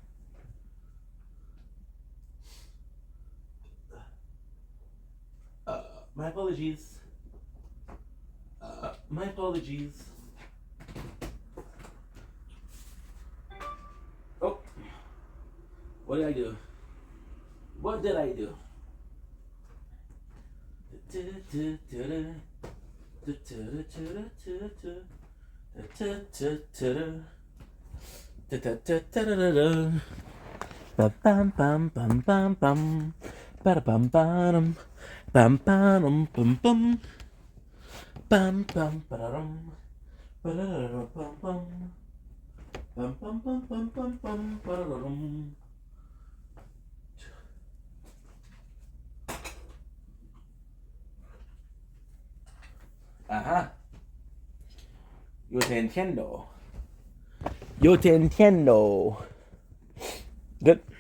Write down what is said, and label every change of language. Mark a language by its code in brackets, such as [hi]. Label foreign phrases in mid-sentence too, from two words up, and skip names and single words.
[en] My apologies. Oh. What did I do? Bam bam bam bam bam bam. Bada bam bam. Bam bam bam bam. Bam bam bam. Bam bam bam. Bam bam bam bam bam bam bam. Ajá. [es] Yo te entiendo. Good.